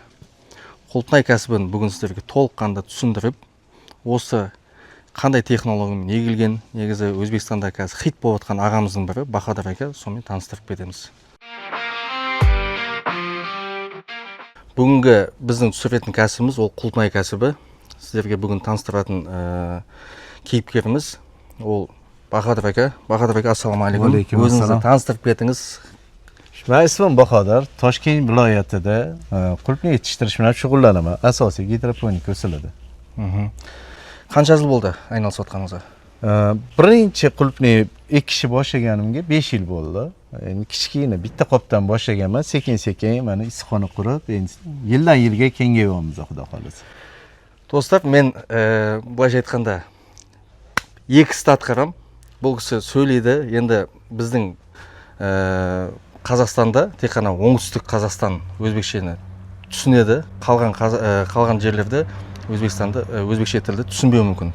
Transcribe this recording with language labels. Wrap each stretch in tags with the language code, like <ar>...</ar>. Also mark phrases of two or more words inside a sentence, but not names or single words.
<kk>Құлпынай кәсібін бүгін сіздерге толыққанды түсіндіріп, осы қандай технологиямен егілген, негізі Өзбекстанда қазір хит болып жатқан ағамыздың бірі Бахадыр ака, сонымен таныстырып кетеміз. Бүгінгі біздің түсіретін кәсібіміз ол құлпынай кәсібі. Сіздерге бүгін таныстыратын кейіпкеріміз ол Бахадыр ака. Бахадыр ака, ассалаумағалейкум. Өзіңізді таныстырып кетіңіз.</kk> <uz>Men ismim Bahodir, Toshkent viloyatida qulupni yetishtirish bilan shug'ullanaman. Asosiy gidroponika usulida. Qancha yil bo'ldi ayналысып atganingizga? Birinchi qulupni ekishni boshlaganimga 5 yil bo'ldi. Endi kichkina bitta qopdan boshlaganman, sekin-sekin mana issiqxona qurib, endi yildan yilga kengayapmiz, xudo xolasa.</uz> <kk>Достар, мен былайша айтқанда екі істі атқарам. Бұл кісі сөйлейді. Енді біздің Қазақстанда тек қана оңтүстік Қазақстан өзбекшені түсінеді. Қалған жерлерде өзбекше тілді түсінбеуі мүмкін.</kk>